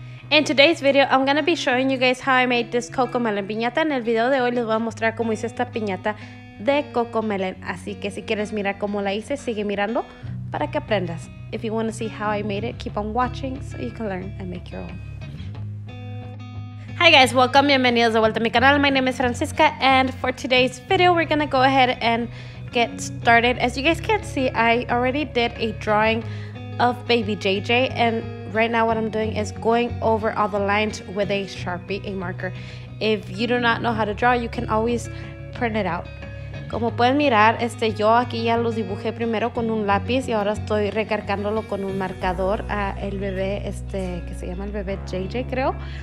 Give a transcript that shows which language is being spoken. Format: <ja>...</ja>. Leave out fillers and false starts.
<en>In today's video, I'm going to be showing you guys how I made this Cocomelon piñata.</en> <es>En el video de hoy les voy a mostrar cómo hice esta piñata de Cocomelon. Así que si quieres mirar cómo la hice, sigue mirando para que aprendas.</es> <en>If you want to see how I made it, keep on watching so you can learn and make your own. Hi guys, welcome,</en> <es>bienvenidos de vuelta a mi canal.</es> <en>My name is Francisca, and for today's video, we're going to go ahead and get started. As you guys can see, I already did a drawing of baby JJ, and right now what I'm doing is going over all the lines with a Sharpie, a marker. If you do not know how to draw, you can always print it out.</en> <es>Como pueden mirar, yo aquí ya los dibujé primero con un lápiz y ahora estoy recargándolo con un marcador a el bebé, que se llama el bebé JJ, creo.</es>